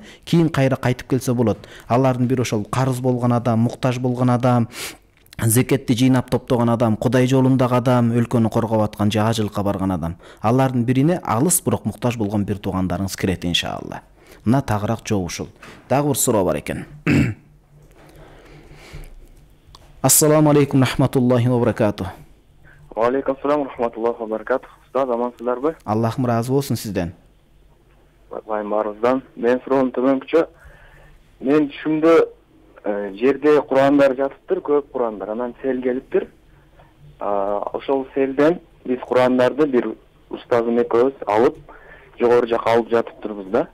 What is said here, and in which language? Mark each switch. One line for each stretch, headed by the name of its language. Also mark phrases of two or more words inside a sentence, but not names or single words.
Kyrgyz: Кийин кайра кайтып келсе болот. Алардын бири ошол карыз болгон адам, муктаж болгон адам, зекетти жыйнап топтогон адам, Кудай жолундагы адам, өлкөнү коргоп аткан же ажылыкка барган адам. Алардын бирине алыс бирок муктаж болгон бир туугандарыңыз кирет иншалла. Мына тагыраак жол ушул. Дагы бир суроо бар экен.
Arabic: السلام عليكم رحمة الله و بركاته. و عليكم السلام رحمة الله و بركاته.
Kyrgyz: Устаз, амансыздарбы? Аллахым разы болсун сизден. Баарыбыздан. Мен суроом төмөнкүчө. Мен түшүмдө жерде Курандар жатыптыр, көп Курандар. Анан сел келиптир. Ошол селден биз Курандарды бир устазым экөөбүз алып, жогору жака алып жатыптырбыз да.